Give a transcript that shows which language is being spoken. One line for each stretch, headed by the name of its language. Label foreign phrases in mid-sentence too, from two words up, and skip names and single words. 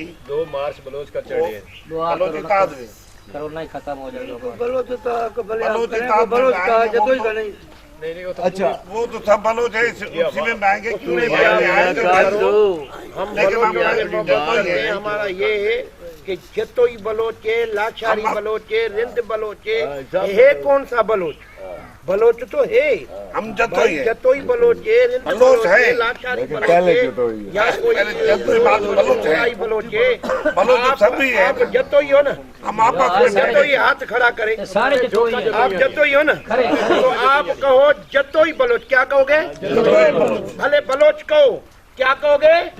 Urdu: 2 مارچ بلوچ کا چڑھے ہے. بلوچستان میں کورونا ہی ختم ہو جائے گا. بلوچ کا جتوئی کا نہیں. نہیں وہ تو اچھا, وہ تو سب بلوچ ہے، اسی میں آئیں گے، کیوں نہیں آئیں گے? ہم لیکن ہم بلوچ ہیں، ہمارا یہ ہے کہ جتوئی بلوچے، لاچاری بلوچے، رند بلوچے, ہے کون سا بلوچ? بلوچ تو ہے, ہم جتوئی ہے, جتوئی بلوچے، رند بلوچ بلوچے, ہے. لاچاری لیکن پہلے بلوچے, جتوئی ہے. یا کوئی پہلے جتوئی بات بلوچ ہے. کورائی بلوچے, بلوچ تو سبھی ہے. آپ جتوئی ہو نا, ہم آپس میں جتوئی ہاتھ کھڑا کرے, سارے جتوئی ہیں. آپ جتوئی ہو نا، تو آپ کہو جتوئی بلوچ. کیا کہو گے؟ بھلے بلوچ کہو، کیا کہو گے?